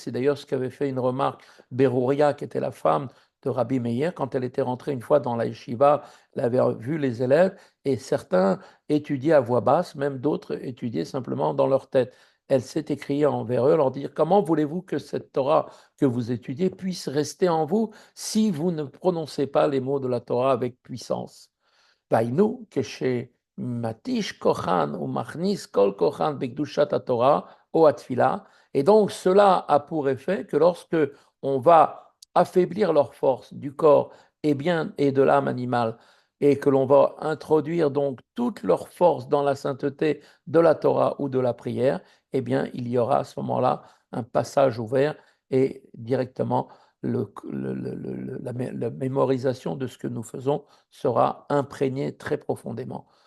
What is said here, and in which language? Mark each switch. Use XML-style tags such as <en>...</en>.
<fr>C'est d'ailleurs ce qu'avait fait une remarque Berouria, qui était la femme de Rabbi Meir, quand elle était rentrée une fois dans la yeshiva, elle avait vu les élèves, et certains étudiaient à voix basse, même d'autres étudiaient simplement dans leur tête. Elle s'est écriée envers eux, leur dire: comment voulez-vous que cette Torah que vous étudiez puisse rester en vous si vous ne prononcez pas les mots de la Torah avec puissance?</fr> <he>והיינו כשמתיש כוחן ומכניס כל כוחן בקדושת התורה ou atfila.</he> <fr>Et donc cela a pour effet que lorsque on va affaiblir leur force du corps et bien et de l'âme animale, et que l'on va introduire donc toute leur force dans la sainteté de la Torah ou de la prière, eh bien il y aura à ce moment-là un passage ouvert et directement la mémorisation de ce que nous faisons sera imprégnée très profondément.</fr>